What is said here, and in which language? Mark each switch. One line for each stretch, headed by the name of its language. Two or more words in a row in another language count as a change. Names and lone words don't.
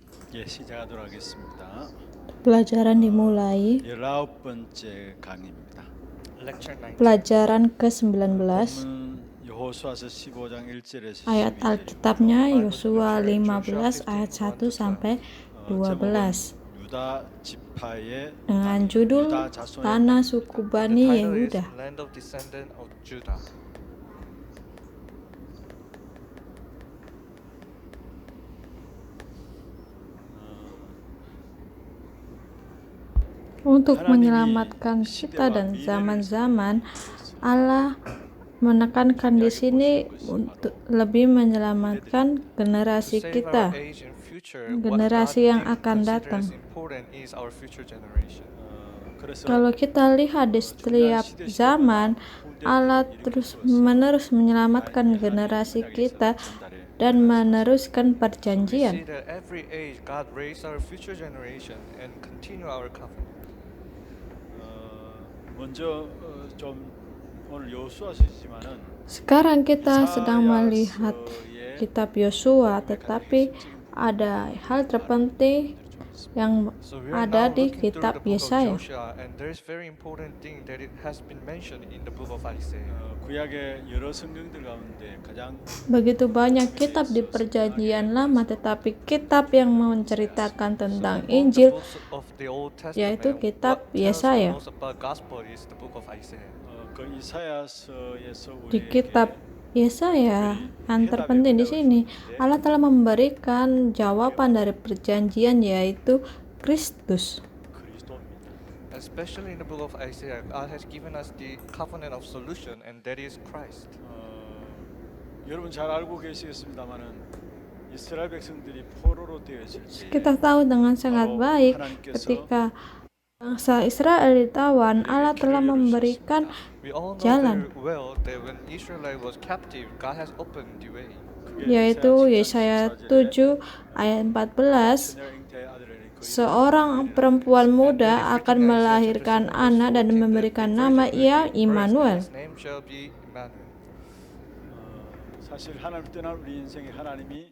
Korean: 시작하도록 하겠습니다.
Indonesian: Pelajaran dimulai.
Korean: 19번째 강의입니다.
English: Lecture 19.
Indonesian: Pelajaran ke-19.
Korean: 본문 여호수아서 15장 1절에서
Indonesian: Ayat
Korean: 12절.
Indonesian: Alkitabnya Yosua 15 ayat 1 sampai 12
Korean: 유다 지파의
Indonesian: dengan judul
Korean: 유다 자손의
Indonesian: Tanah Suku
English: The
Indonesian: Bani
English: title is
Indonesian: Yehuda.
English: Land of Descendant of Judah.
Indonesian: Untuk menyelamatkan kita dan zaman-zaman, Allah menekankan di sini untuk lebih menyelamatkan generasi
English: To save
Indonesian: kita,
English: our age and future,
Indonesian: generasi yang akan datang.
English: important is our future generation.
Korean: 그래서
Indonesian: Kalau kita lihat di setiap zaman, Allah terus-menerus menyelamatkan generasi kita dan meneruskan
English: We see
Indonesian: perjanjian.
English: that every age God raised our future generation and continue our covenant.
Korean: 먼저 좀 오늘 여호수아서지만은
Indonesian: Sekarang kita sedang melihat kitab Yosua, tetapi ada hal terpenting yang
English: So we are
Indonesian: ada
English: now
Indonesian: di
English: looking through the
Indonesian: kitab
English: book of
Indonesian: Yesaya.
English: Joshua, and there is very important thing that it has been mentioned in the book of Isaiah.
Korean: 구약의 여러 성경들 가운데 가장
Indonesian: Begitu banyak kitab di perjanjian lama, tetapi kitab yang menceritakan tentang
English: Among the
Indonesian: Injil
English: books of the Old
Indonesian: yaitu
English: Testament,
Indonesian: kitab
English: what tells the
Indonesian: Yesaya.
English: most about gospel is the book of Isaiah.
Korean: 그 이사야서에서
Indonesian: Di kitab
Korean: 우리에게
Indonesian: Yesaya yang terpenting di sini, Allah telah memberikan jawaban dari perjanjian yaitu Kristus.
Korean: 그리스도입니다.
English: Especially in the book of Isaiah, God has given us the covenant of solution, and that is Christ.
Korean: 여러분 잘 알고 계시겠습니다만은 이스라엘 백성들이 포로로 되었을 때
Indonesian: Kita tahu dengan sangat baik ketika bangsa Israel ditawan, Allah telah memberikan
English: We all know
Indonesian: jalan,
English: very well that when Israel was captive, God has opened the way.
Indonesian: yaitu Yesaya 7 ayat 14. Seorang perempuan muda akan melahirkan anak dan memberikan nama ia Immanuel.
English: His name shall be Emmanuel.
Korean: 사실 하나님 떠난 우리 인생에 하나님이